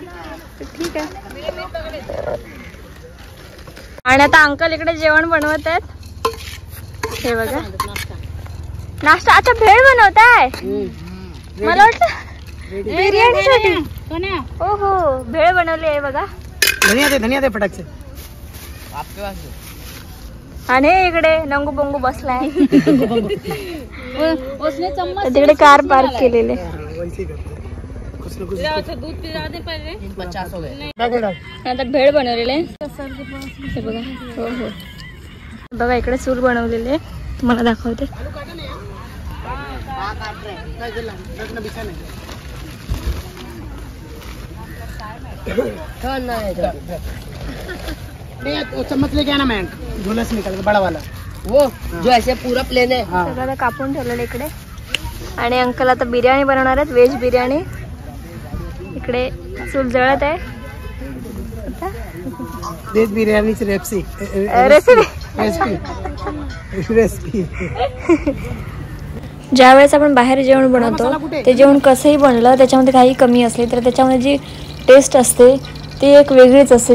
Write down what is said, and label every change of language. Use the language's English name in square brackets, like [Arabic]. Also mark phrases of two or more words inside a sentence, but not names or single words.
[Marathi] ठीक आहे. आणि आता अंकल इकडे जेवण बनवत आहेत. हे बघा नाश्ता. अच्छा भेळ बनवताय. मला वाटलं बिर्याणीसाठी. हो भेळ बनवली आहे बघा. [Hindi] धनिया दे फटाक से. [Marathi] आणि इकडे नंगू पंगू बसलाय [Hindi] उसने चम्मच [Marathi] तिकडे कार पार्क केलेले. [Hindi] दूध पिलाने पहिले 50 हो गए. [Marathi] आता भेळ बनवलेले हे बघा. हो हो बघा इकडे चूल बनवलेले मला दाखवते. [Hindi] चम्मच लेके आना मैं झोला से निकाल के बड़ा वाला वो जो ऐसे पूरा प्लेन है. [Marathi] सगळं कापून ठेवलेलं इकडे. आणि अंकल आता बिर्याणी बनवणार आहेत, व्हेज बिर्याणी. इकडे चूल जळत आहे. व्हेज बिर्याणीची रेसिपी ज्या वेळेस आपण बाहेर जेवण बनवतो ते जेवण कसंही बनलं त्याच्यामध्ये काही कमी असले तर त्याच्यामध्ये जी टेस्ट असते ती एक वेगळीच असते.